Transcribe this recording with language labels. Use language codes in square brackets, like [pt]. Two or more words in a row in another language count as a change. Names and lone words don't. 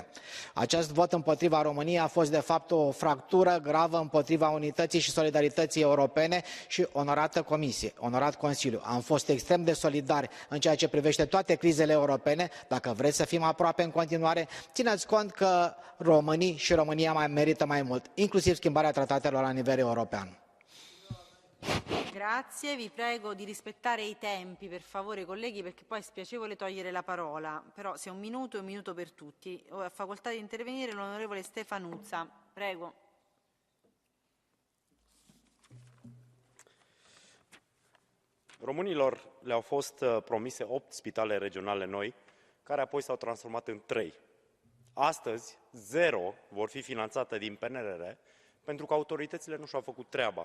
[ro] Acest vot împotriva României a fost de fapt o fractură gravă împotriva unității și solidarității europene și, onorată Comisie, onorat Consiliu, am fost extrem de solidari în ceea ce privește toate crizele europene. Dacă vreți să fim aproape în continuare, țineți cont că românii și România mai merită mai mult, inclusiv schimbarea tratatelor la nivel european. [it] Grazie, vi prego di rispettare i tempi, per favore, colleghi, perché poi è spiacevole togliere la parola. Però se un minuto per tutti. Ha facoltà di intervenire l'onorevole Stefanuzza. Prego. [ro] Românilor le-au fost promise 8 spitale regionale noi, care apoi s-au transformat în 3. Astăzi, 0 vor fi finanțate din PNRR, pentru că autoritățile nu și-au făcut treaba.